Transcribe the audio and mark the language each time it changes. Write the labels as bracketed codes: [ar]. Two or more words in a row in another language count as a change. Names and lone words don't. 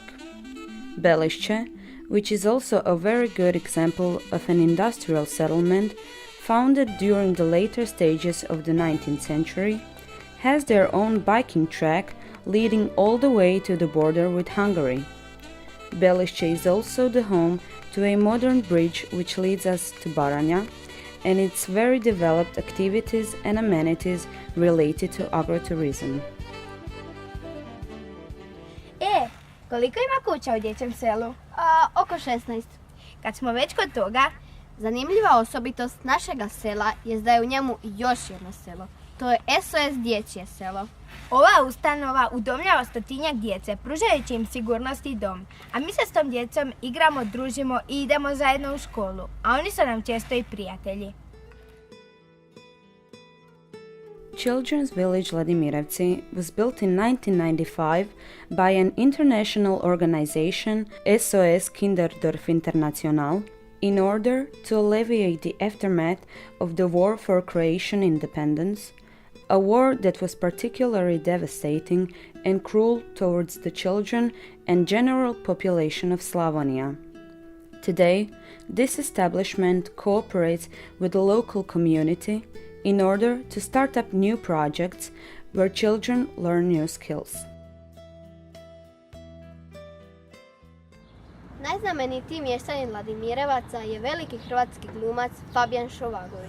[en] Belišće, which is also a very good example of an industrial settlement founded during the later stages of the 19th century, has their own biking track leading all the way to the border with Hungary. Belišće is also the home to a modern bridge which leads us to Baranja, and its very developed activities and amenities related to agrotourism. [hr] Koliko ima kuća u dječjem selu? Oko 16. Kad smo već kod toga, Zanimljiva osobitost našega sela je da je u njemu još jedno selo. To je SOS dječje selo. ova ustanova udomljava stotinjak djece, pružajući im sigurnost i dom. A mi se s tom djecom igramo, družimo i idemo zajedno u školu. A oni su nam često i prijatelji. [en] Children's Village Ladimirevci was built in 1995 by an international organization, SOS Kinderdorf International, in order to alleviate the aftermath of the war for Croatian independence, a war that was particularly devastating and cruel towards the children and general population of Slavonia. Today, this establishment cooperates with the local community in order to start up new projects where children learn new skills. [hr] Najznamenitiji mještanin Ladimirevaca je veliki hrvatski glumac Fabijan Šovagović.